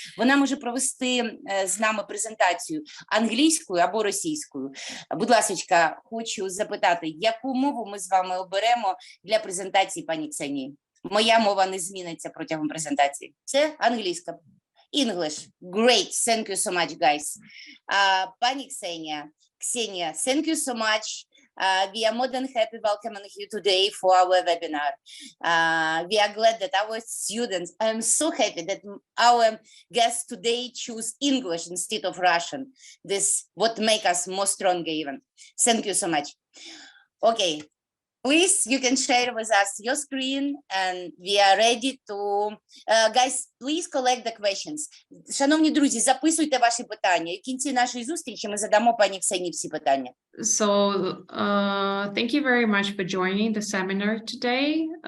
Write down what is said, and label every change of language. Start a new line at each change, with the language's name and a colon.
Ukrainian: Вона може провести з нами презентацію англійською або російською. Будь ласка, хочу запитати, яку мову ми з вами оберемо для презентації пані Ксенії? Моя мова не зміниться протягом презентації. Це англійська.
English: English. Great. Thank you so much, guys. Пані Ксенія, thank you so much. We are more than happy welcoming you today for our webinar. We are glad that our students, I am so happy that our guests today choose English instead of Russian. This what make us more stronger even. Thank you so much. Okay, please, you can share with us your screen and we are ready to... guys, please collect the questions.
Ukrainian: Шановні друзі, записуйте ваші питання. І в кінці нашої зустрічі ми задамо пані Ксенії всі питання.
English: So, thank you very much for joining the seminar today.